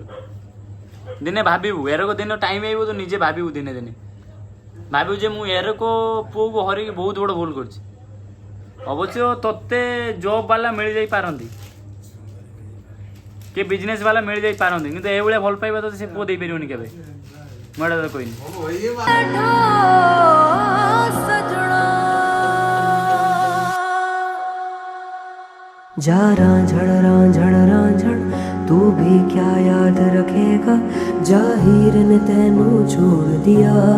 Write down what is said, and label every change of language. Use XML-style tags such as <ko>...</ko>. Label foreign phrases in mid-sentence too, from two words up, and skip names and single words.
<or>ଦିନେ ଭାବିବୁ ଏରକ ଦିନ ଟାଇମ୍ ଆଇବ ତୁ ନିଜେ ଭାବିବୁ, ଦିନେ ଦିନେ ଭାବିବୁ ଯେ ମୁଁ ଏରକ ପୁଅକୁ ହରେଇକି ବହୁତ ବଡ଼ ଭୁଲ କରିଛି। ଅବଶ୍ୟ ତତେ ଜବ୍ ବାଲା ମିଳିଯାଇ ପାରନ୍ତି, କିଏ ବିଜନେସ୍ ବାଲା ମିଳିଯାଇ ପାରନ୍ତି, କିନ୍ତୁ ଏଇଭଳିଆ ଭଲ ପାଇବା ତତେ ସେ ପୁଅ ଦେଇପାରିବନି କେବେ। ମୁଁ ଏଇଟା ତତେ କହିନି।</or> <hi>जा रांझण तू भी क्या याद रखेगा, जाहिर ने तेनू छोड़ दिया।</hi>